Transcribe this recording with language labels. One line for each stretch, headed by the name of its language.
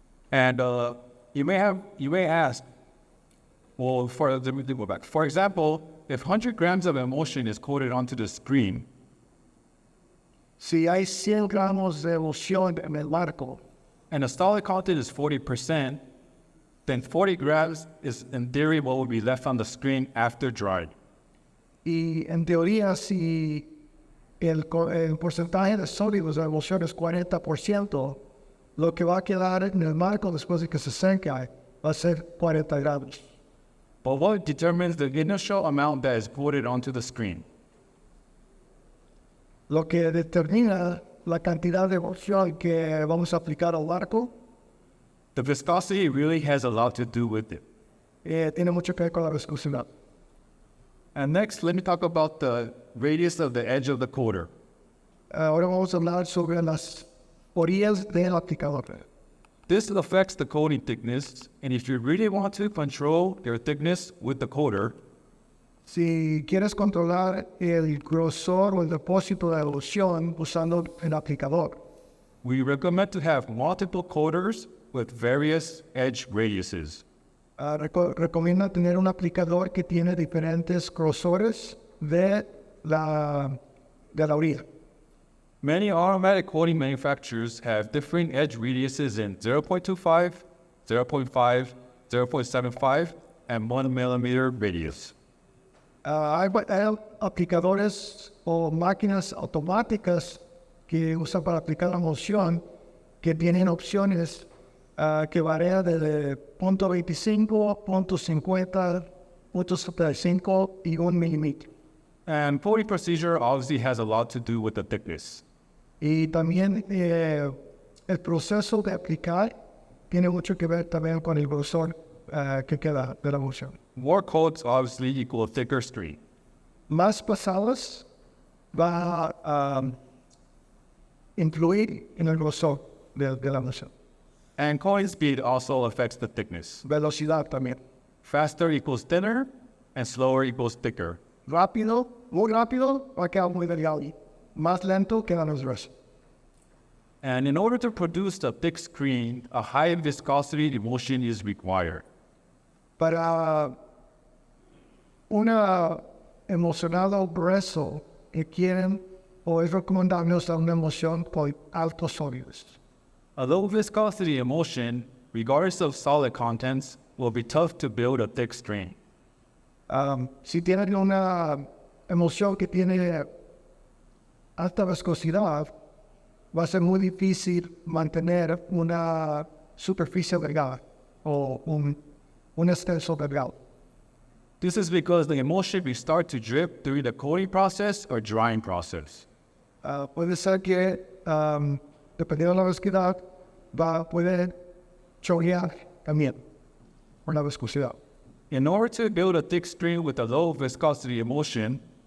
English: And you may ask, well, let me go back. For example, if 100 grams of emulsion is coated onto the screen,
Spanish: Si hay 100 gramos de emulsión en el marco
English: and the solid content is 40%, then 40 grams is in theory what will be left on the screen after dried.
Spanish: y en teoría si el porcentaje de sólidos de la emulsión es 40%, lo que va a quedar en el marco después de que se seca va a ser 40 gramos.
English: But what determines the initial amount that is coated onto the screen?
Spanish: Lo que determina la cantidad de emulsión que vamos a aplicar al marco
English: The viscosity really has a lot to do with it.
Spanish: tiene mucho que ver con la viscosidad.
English: And next, let me talk about the radius of the edge of the coater.
Spanish: Ahora vamos a hablar sobre las orillas del aplicador.
English: This affects the coating thickness, and if you really want to control your thickness with the coater,
Spanish: Si quieres controlar el grosor o el depósito de emulsión usando el aplicador,
English: we recommend to have multiple coaters with various edge radiuses.
Spanish: recomienda tener un aplicador que tiene diferentes grosores de la orilla.
English: Many automatic coating manufacturers have different edge radiuses in 0.25, 0.5, 0.75, and 1 millimeter radius.
Spanish: Hay aplicadores o máquinas automáticas que usan para aplicar la emulsión que tienen opciones que varían desde 0.25, 0.50, 0.75 y 1 milímetro.
English: And coating procedure obviously has a lot to do with the thickness.
Spanish: Y también el proceso de aplicar tiene mucho que ver también con el grosor que queda de la emulsión.
English: More coats obviously equal thicker stream.
Spanish: Más pasadas va a influir en el grosor de la emulsión.
English: And coating speed also affects the thickness.
Spanish: Velocidad también.
English: Faster equals thinner, and slower equals thicker.
Spanish: Rápido, muy rápido, va a quedar muy delgado. Más lento queda más grueso.
English: And in order to produce the thick screen, a high viscosity emulsion is required.
Spanish: Para una emocionado grueso requieren o es recomendable usar una emulsión con altos sólidos.
English: A low viscosity emulsion, regardless of solid contents, will be tough to build a thick screen.
Spanish: Si tienen una emulsión que tiene alta viscosidad, va a ser muy difícil mantener una superficie delgada o un extenso delgado.
English: This is because the emulsion will start to drip during the coating process or drying process.
Spanish: Puede ser que, dependiendo de la viscosidad, puede chorrear también por la viscosidad.
English: In order to build a thick screen with a low viscosity emulsion,